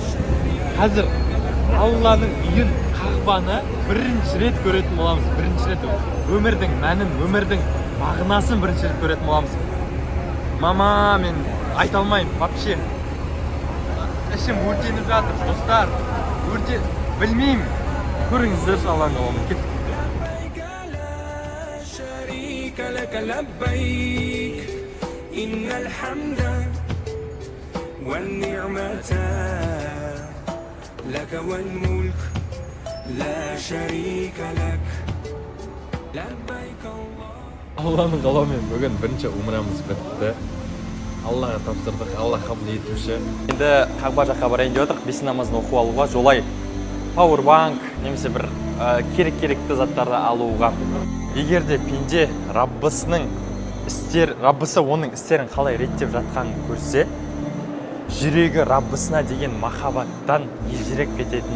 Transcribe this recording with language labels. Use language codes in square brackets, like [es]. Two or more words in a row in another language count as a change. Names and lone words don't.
[kk] Қазір Алланың үйін, қағбаны бірінші рет көретін боламыз. Бірінші рет өмірдің мәнін, өмірдің мағынасын бірінші рет көретін боламыз. Мама, мен айта алмаймын, вообще. Ішім өртеніп жатыр, достар. Білмеймін. Көріңіздер Алланың қалауын. Кеттік. [ar] لك لبيك إن الحمد والنعمة لك والملك لا شريك لك لبيك الله. [kk] Алланың қалауымен бүгін бірінші умрамыз бітті. Аллаға тапсырдық, Алла қабыл етуші. Енді Қағба жаққа барайын деп отырық, бес намазын оқу алуға, жолай пауэрбанк немесе бір керек-керекті заттарды алуға. Егер де пенде Раббысы оның істерін қалай реттеп жатқанын көрсе, жүрегі Раббысына деген махаббаттан елжіреп кететін еді.